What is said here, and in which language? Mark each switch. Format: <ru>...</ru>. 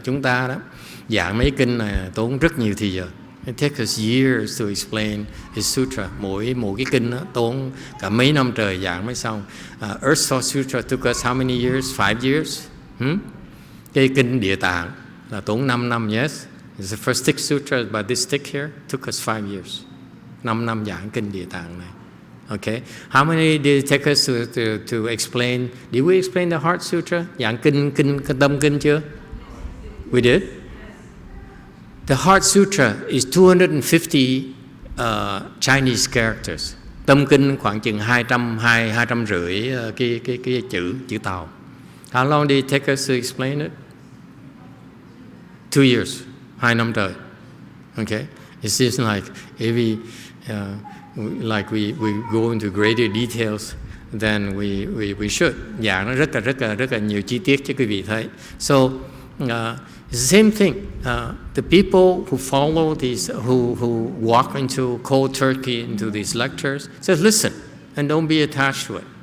<vi>Chúng ta đó giảng mấy kinh này tốn rất nhiều thời giờ.</vi> <en>It takes us years to explain his sutra.</en> <vi>Mỗi cái kinh đó tốn cả mấy năm trời giảng mới xong.</vi> <en>Earth Sutra took us how many years? 5 years.</en> <vi>Cái kinh Địa Tạng là tốn 5 năm.</vi> <en>Yes, it's the first stick sutra, but this stick here took us 5 years.</en> <vi>5 năm giảng kinh Địa Tạng này.</vi> <en>Okay, how many did it take us to explain? Did we explain the Heart Sutra?</en> <vi>Giảng kinh tâm kinh chưa?</vi> <en>We did. The Heart Sutra is 250 Chinese characters.</en> <vi>Tâm kinh khoảng chừng 250 cái chữ Tàu.</vi> <en>How long did it take us to explain it? 2 years,</en> <vi>2 năm trời.</vi> <en>Okay, it seems like every like we go into greater details than we should.</en> <vi>Giảng nó rất là nhiều chi tiết cho quý vị thấy.</vi> <en>So it's the same thing. The people who follow these, who walk into cold turkey into these lectures, says, listen, and don't be attached to it.</en>